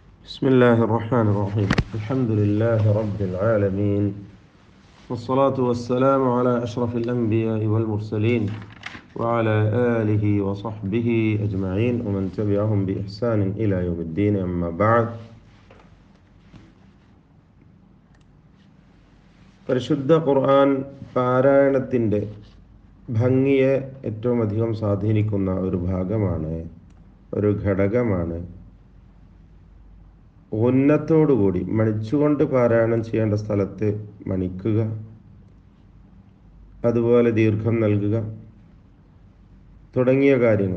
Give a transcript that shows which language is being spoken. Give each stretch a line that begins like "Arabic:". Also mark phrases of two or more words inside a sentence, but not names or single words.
Arabic: بسم الله الرحمن الرحيم الحمد لله رب العالمين والصلاة والسلام على أشرف الأنبياء والمرسلين وعلى آله وصحبه أجمعين ومن تبعهم بإحسان إلى يوم الدين أما بعد
Malayalam: പരിശുദ്ധ ഖുർആൻ പാരായണത്തിൻ്റെ ഭംഗിയെ ഏറ്റവും അധികം സ്വാധീനിക്കുന്ന ഒരു ഭാഗമാണ്, ഒരു ഘടകമാണ്. ഉന്നത്തോടുകൂടി മണിച്ചുകൊണ്ട് പാരായണം ചെയ്യേണ്ട സ്ഥലത്ത് മണിക്കുക, അതുപോലെ ദീർഘം നൽകുക തുടങ്ങിയ കാര്യങ്ങൾ.